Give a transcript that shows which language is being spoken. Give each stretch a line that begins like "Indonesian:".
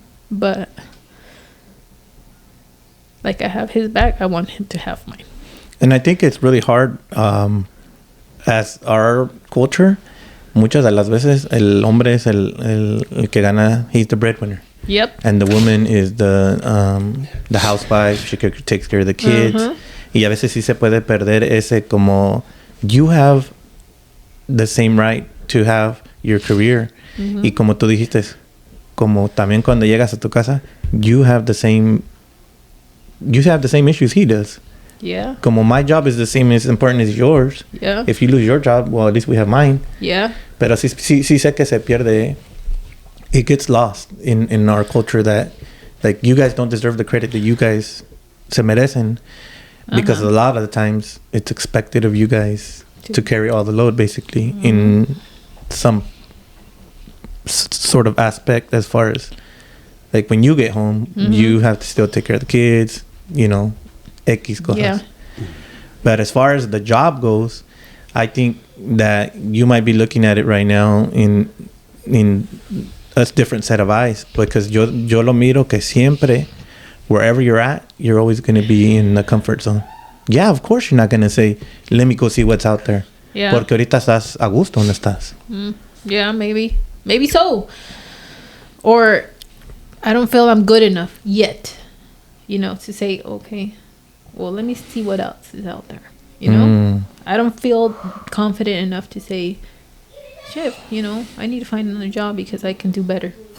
English: But like I have his back, I want him to have mine. And I think it's really hard as our culture.
Spanish: Muchas de las veces el hombre es el que gana.
English: He's the breadwinner. Yep. And the woman is the housewife. She takes care of the kids.
Spanish: Y a veces sí se puede perder ese como
English: you have the same right to have your career.
Spanish: Y como tú dijiste, como también cuando llegas a tu casa,
English: you have the same issues he does. Yeah. Como my job is the same as important as yours. Yeah. If you lose your job, well, at least we have mine. Yeah.
Spanish: Pero sí sé que se pierde.
English: It gets lost in our culture that, like, you guys don't deserve the credit that you guys
Spanish: se merecen.
English: Because a lot of the times, it's expected of you guys to carry all the load, basically, in some sort of aspect as far as, like, when you get home, you have to still take care of the kids, you know, X cosas. Yeah. But as far as the job goes, I think that you might be looking at it right now in a different set of eyes, because
Spanish: yo lo miro que siempre,
English: wherever you're at, you're always going to be in the comfort zone. Yeah, of course you're not going to say, let me go see what's out there. Yeah.
Spanish: Porque ahorita estás a gusto donde estás.
English: Yeah, maybe so. Or I don't feel I'm good enough yet, you know, to say, okay, well, let me see what else is out there, you know. I don't feel confident enough to say, shit, you know, I need to find another job because I can do better.